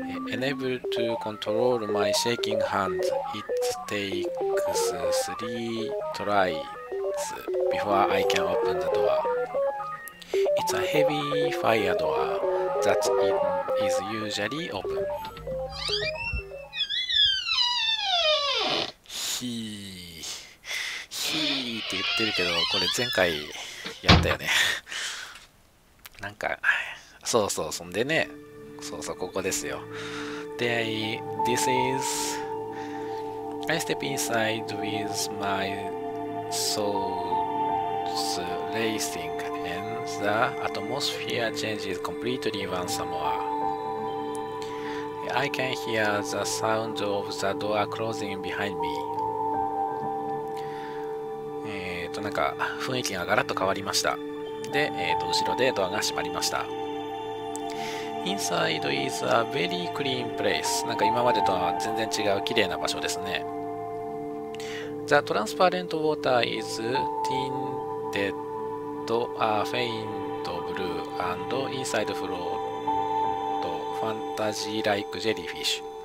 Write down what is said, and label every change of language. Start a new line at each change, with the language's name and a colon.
English: Unable to control my shaking hands, it takes 3 tries before I can open the door. It's a heavy fire door that is usually open.
Japanese: ヒーって言ってるけど、これ前回やったよね。なんか、そうそう、そんでね、そうそう、ここですよ。
English: で、this is... I step inside with my thoughts racing and the atmosphere changes completely once more. I can hear the sound of the door closing behind me.
Japanese: なんか雰囲気がガラッと変わりました。で、後ろでドアが閉まりました。
English: Inside is a very clean place.
Japanese: なんか今までとは全然違う綺麗な場所ですね。
English: The transparent water is tinted a faint blue and inside float fantasy-like jellyfish.